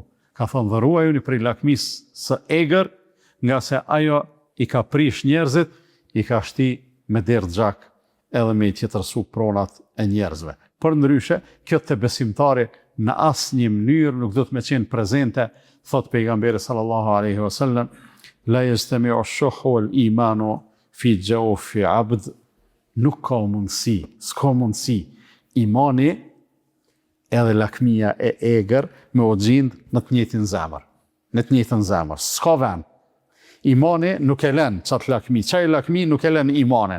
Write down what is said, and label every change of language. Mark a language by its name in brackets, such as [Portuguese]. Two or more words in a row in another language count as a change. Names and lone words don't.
[Albanian] Ka thënë dhe ruajuni prej lakmisë së egër, nga se ajo I ka prish njerëzit, I ka shti me derdh gjak edhe me I tjetërsu pronat e njerëzve. Për ndryshe, kjo të besimtari në asnjë mënyrë nuk do të me qenë prezente, thot pejgamberi [Arabic] صلى الله عليه وسلم لا يجتمع الشح والإيمان في جوف عبد. [Albanian] Nuk ka mundësi, s'ka mundësi imani edhe lakmia e egër me u gjind në të njëjtin zemër. Në të njëjtën zemër, s'ka vend. Imani nuk e lën çat lakmi, çaj lakmi nuk e lën imanin.